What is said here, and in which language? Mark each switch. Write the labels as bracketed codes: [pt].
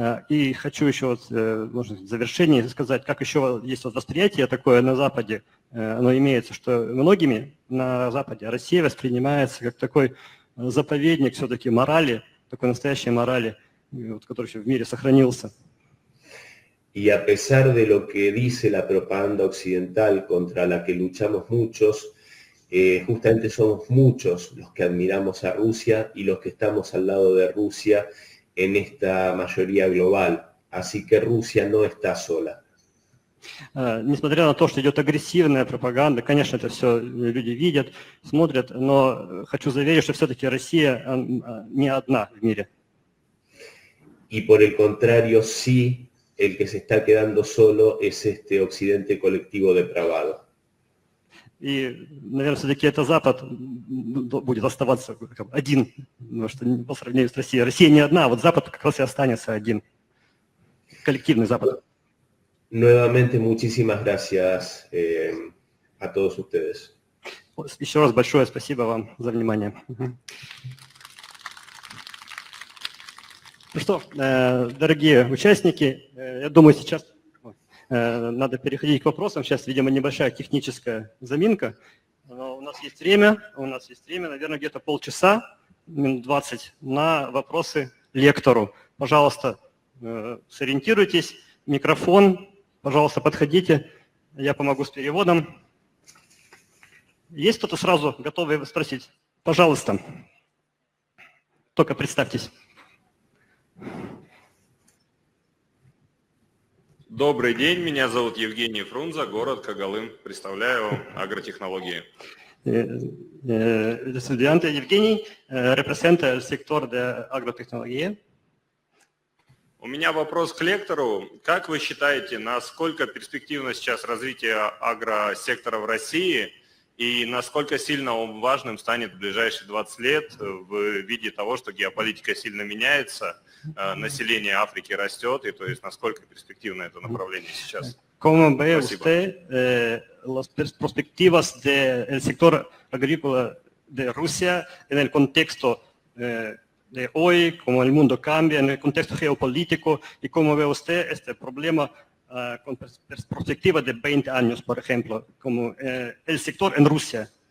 [ru] И хочу еще вот, может, в завершении сказать, как еще есть вот восприятие такое на Западе, оно имеется, что многими на Западе Россия воспринимается как такой заповедник все-таки морали, такой настоящей морали, вот, который еще в мире сохранился. [es] Y a pesar de lo que dice la propaganda occidental contra la que luchamos muchos, justamente somos muchos los que admiramos a Rusia y los que estamos al lado de Rusia en esta mayoría global. Así que Rusia no está sola. [ru] Несмотря на то, что идет агрессивная пропаганда, конечно, это все люди видят, смотрят, но хочу заверить, что все-таки Россия не одна в мире. [es] Y por el contrario, sí, el que se está quedando solo es este occidente colectivo depravado. [ru] И, наверное, все-таки это Запад будет оставаться один, потому что по сравнению с Россией. Россия не одна, а вот Запад как раз и останется один. Коллективный Запад. [es] Nuevamente, muchísimas gracias a todos ustedes. [ru] Еще раз большое спасибо вам за внимание. Ну что, дорогие участники, я думаю, сейчас надо переходить к вопросам. Сейчас, видимо, небольшая техническая заминка. Но у нас есть время, наверное, где-то полчаса, минут 20, на вопросы лектору. Пожалуйста, сориентируйтесь. Микрофон, пожалуйста, подходите. Я помогу с переводом. Есть кто-то сразу готовый спросить? Пожалуйста. Только представьтесь. Добрый день, меня зовут Евгений Фрунзе, город Когалым. Представляю агротехнологии. [es] Estudiante Евгений, representa el sector de agrotecnología. [ru] У меня вопрос к лектору. Как вы считаете, насколько перспективно сейчас развитие агросектора в России и насколько сильно он важным станет в ближайшие 20 лет в виде того, что геополитика сильно меняется, население Африки растет, и то есть насколько перспективно это направление сейчас? [es] ¿Cómo ve usted las perspectivas del sector agrícola de Rusia en el contexto de hoy, cómo el mundo cambia, en el contexto geopolítico, y cómo ve usted este problema con perspectiva de 20 años, por ejemplo, como el sector en Rusia?